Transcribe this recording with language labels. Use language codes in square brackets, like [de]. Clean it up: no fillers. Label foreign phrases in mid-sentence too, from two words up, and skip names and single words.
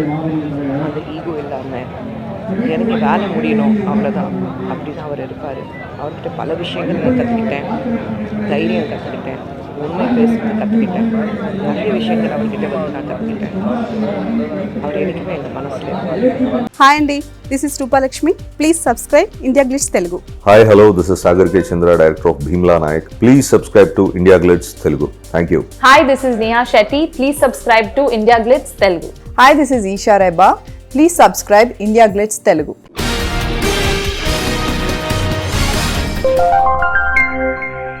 [ta] அந்த ஈகோ இல்லாமல் எனக்கு வேலை முடியணும் அவ்வளோதான், அப்படி தான் அவர் இருப்பார். அவர்கிட்ட பல விஷயங்கள் நான் கற்றுக்கிட்டேன், தைரியம் கற்றுக்கிட்டேன். உண்மை பேசுறது கற்றுக்கிட்டேன். நிறைய விஷயங்கள் அவர்கிட்ட வந்து நான் கற்றுக்கிட்டேன். அவர் எனக்குமே எங்கள் மனசில் இருப்பார். [en] హాయ్ అండి, this is Roopalakshmi. Please subscribe India Glitz Telugu. Hi, hello, this is Sagar K. Chandra, director of Bhimla Nayak. Please subscribe to India Glitz Telugu. Thank you. Hi, this is Neha Shetty. Please subscribe to India Glitz Telugu. Hi, this is Isha Reba. Please subscribe India Glitz Telugu.